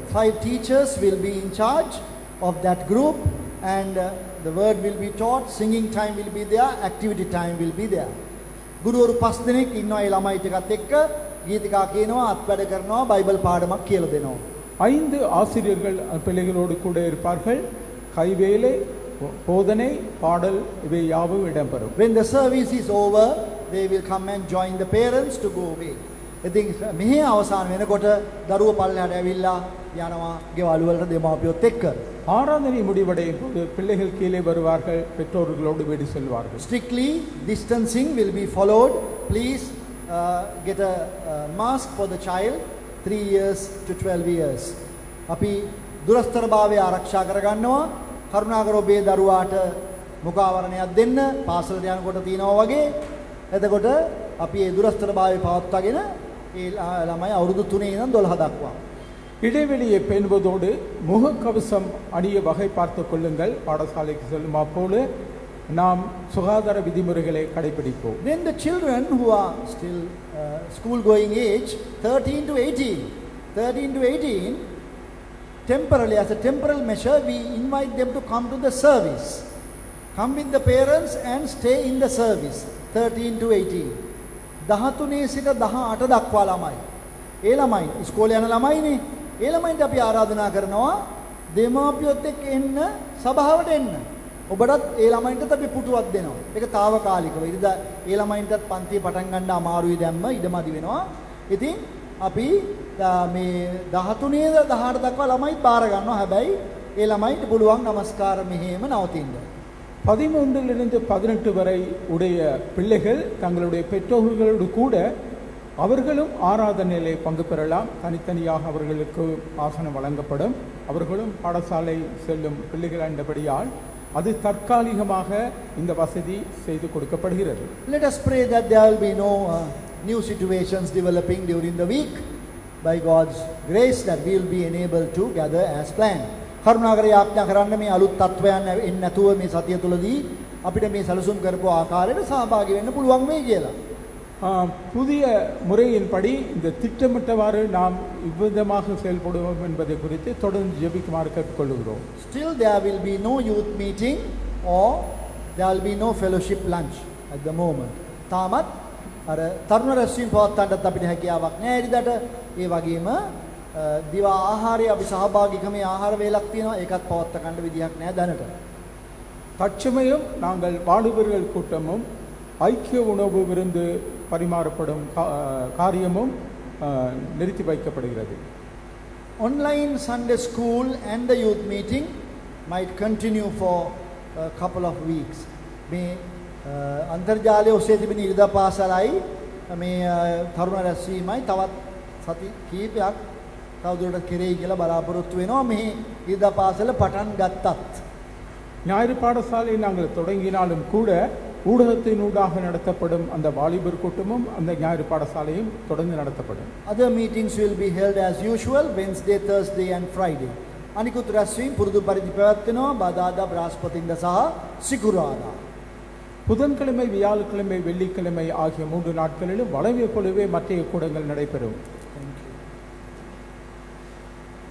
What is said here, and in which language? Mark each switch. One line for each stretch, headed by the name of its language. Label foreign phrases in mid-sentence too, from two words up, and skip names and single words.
English: 5 teachers will be in charge of that group and the word will be taught, singing time will be there, activity time will be there.
Sinhala: ගුරුවරු 5 දෙනෙක් ඉන්නවා ඒ ළමයි ටිකත් එක්ක ගීතිකා කියනවා, අත්වැඩ කරනවා, බයිබල් පාඩමක් කියලා දෙනවා.
Tamil: 5 ஆசிரியர்கள் பிள்ளைகளோடு கூட இருப்பார்கள். கைவேலை, போதனை, பாடல் இவை யாவும் இடம்பெறும்.
English: When the service is over, they will come and join the parents to go away.
Sinhala: ඉතින් මෙහි අවසාන වෙනකොට දරුවෝ පල්ලෙහාට ඇවිල්ලා යනවා ගෙවල් වලට දෙමාපියොත් එක්ක.
Tamil: ஆராதனை முடிவடையும் போது பிள்ளைகள் கீழே வருவார்கள், பெற்றோர்களோடு வீடு செல்வார்கள்.
English: Strictly distancing will be followed. Please get a mask for the child 3 years to 12 years.
Sinhala: අපි දුරස්තරභාවය ආරක්ෂා කරගන්නවා. කරුණාකර ඔබේ දරුවාට මුඛාවරණයක් දෙන්න පාසලට යනකොට තියනවා වගේ. එතකොට අපි මේ දුරස්තරභාවය පවත්වාගෙන ඒ ළමයි අවුරුදු 3 ඉඳන් 12 දක්වා
Tamil: இடைவெளியை பேணுவதோடு முகக்கவசம் அணிய வகை பார்த்து கொள்ளுங்கள். பாடசாலைக்கு செல்லும் அப்போது நாம் சுகாதார விதிமுறைகளை கடைபிடிப்போம்.
English: Then the children who are still school going age 13 to 18 temporarily as a temporal measure we invite them to come to the service. Come with the parents and stay in the service 13 to 18.
Sinhala: 13 සිට 18 දක්වා ළමයි. ඒ ළමයි ඉස්කෝලේ යන ළමයිනේ. ඒ ළමයින්ට අපි ආරාධනා කරනවා දෙමාපියොත් එක්ක එන්න සභාවට එන්න. ඔබටත් ඒ ළමයින්ටත් අපි පුටුවක් දෙනවා. ඒක తాවකාලිකව. ඉතින් ඒ ළමයින්ටත් පන්තිය පටන් ගන්න අමාරුයි දැම්ම ඉඩමදි වෙනවා. ඉතින් අපි මේ 13 18 දක්වා ළමයිත් බාර ගන්නවා. හැබැයි ඒ ළමයිට පුළුවන් নমස්කාර මෙහෙම නවතින්න.
Tamil: 13 18 வரை உடைய பிள்ளைகள் தங்களுடைய பெற்றோர்களோடு கூட அவர்களும் ஆராதனையிலே பங்கு பெறலாம். தனித்தனியாக அவர்களுக்கு ஆசனம் வழங்கப்படும். அவர்களும் பாடசாலை செல்லும் பிள்ளைகள் என்றபடியால் அது தற்காலிகமாக இந்த வசதி செய்து கொடுக்கப்படுகிறது.
English: Let us pray that there will be no new situations developing during the week. By God's grace that we will be enabled to gather as planned.
Sinhala: කරුණාකර යාඥා කරන්න මේ අලුත් තත්වයන් එන්නේ නැතුව මේ සතිය තුලදී අපිට මේ සැලසුම් කරපු ආකාරයට සහභාගී වෙන්න පුළුවන් වෙයි කියලා.
Tamil: புதிய முறையின்படி இந்த திட்டமிட்டவாறு நாம் இவ்விதமாக செயல்படுவோம் என்பதை குறித்து தொடர்ந்து ஜெபிக்குமாறு கேட்டுக்கொள்கிறோம்.
English: Still there will be no youth meeting or there will be no fellowship lunch at the moment.
Sinhala: තාමත් අර තරුණ රැස්වීම පවත්වන්නත් අපිට හැකියාවක් නැහැ. ඉරිදට ඒ වගේම දිවා ආහාරය අපි සහභාගීකමේ ආහාර වේලක් තියෙනවා. ඒකත් පවත්ව ගන්න විදියක් නැහැ දැනට.
Tamil: தற்சமயம் நாங்கள் வாலிபர்கள் கூட்டமும் ஐக்கிய உணவு விருந்து பரிமாறப்படும் காரியமும் நிறுத்தி வைக்கப்படுகிறது.
English: Online Sunday school and the youth meeting might continue for a couple of weeks.
Sinhala: මේ අන්තර්ජාලය ඔස්සේ තිබෙන ඉරිදා පාසලයි මේ තරුණ රැස්වීමයි තවත් සති කීපයක් තවදුරටත් කෙරෙයි කියලා බලාපොරොත්තු වෙනවා. මේ ඉරිදා පාසල පටන් ගත්තත්
Tamil: ஞாயிறு பாடசாலை நாங்கள் தொடங்கினாலும் கூட ஊடகத்தினூடாக நடத்தப்படும் அந்த வாலிபர் கூட்டமும் அந்த ஞாயிறு பாடசாலையும் தொடர்ந்து நடத்தப்படும்.
English: Other meetings will be held as usual Wednesday, Thursday and Friday.
Sinhala: අනිකුත් රැස්වීම් පුරුදු පරිදි පැවැත්වෙනවා බදාදා බ්‍රහස්පතින්දා සහ සිකුරාදා.
Tamil: புதன்கிழமை, வியாழக்கிழமை, வெள்ளிக்கிழமை ஆகிய 3 நாட்களிலும் வளமையை போலவே மற்ற கூடங்கள் நடைபெறும்.